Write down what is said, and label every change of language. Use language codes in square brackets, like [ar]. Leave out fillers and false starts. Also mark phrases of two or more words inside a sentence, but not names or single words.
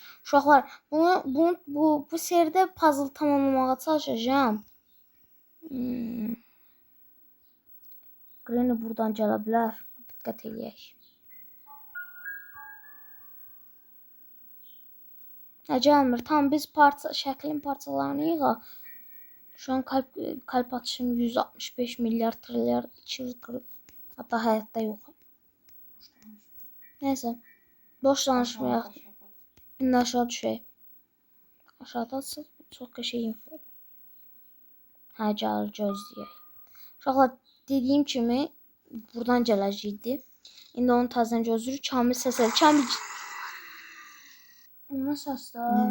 [az] Uşaqlar, bu seride puzzle tamamlamağa çalışacağım. Granny buradan gələ bilər. Diqqət eləyək. Gəlmir. Tam biz şəklin parçalarını yığaq. [tr] Şu an kalp atışım 165 milyar trilyar 200 hatta hayatta yok. [az] Neyse. Boş danışmayaq. İndi aşağı düşək. Aşağıda çox qəşəng info. Hə, gəlir gözləyək. Uşaqlar dediyim kimi buradan gələcəkdi. İndi onu təzədən gözləyir. Kamil səsəli. Kamil. O nə səslər?